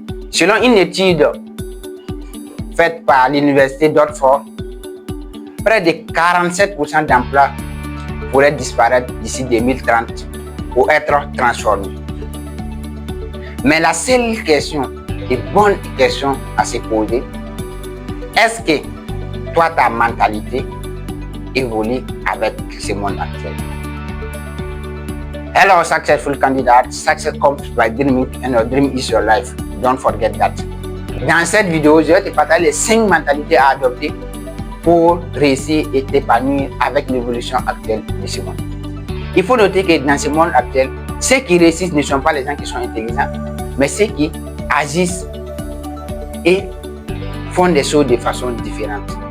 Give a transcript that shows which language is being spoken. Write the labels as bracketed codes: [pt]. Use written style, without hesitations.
[fr] Selon une étude faite par l'Université d'Oxford, près de 47% d'emplois pourraient disparaître d'ici 2030 ou être transformés. Mais la seule question, et bonne question à se poser, est-ce que toi, ta mentalité évolue avec ce monde actuel? [en] Hello, successful candidate. Success comes by dreaming and your dream is your life. Don't forget that. [fr] Dans cette vidéo, je vais te partager les 5 mentalités à adopter pour réussir et t'épanouir avec l'évolution actuelle de ce monde. Il faut noter que dans ce monde actuel, ceux qui réussissent ne sont pas les gens qui sont intelligents, mais ceux qui agissent et font des choses de façon différente.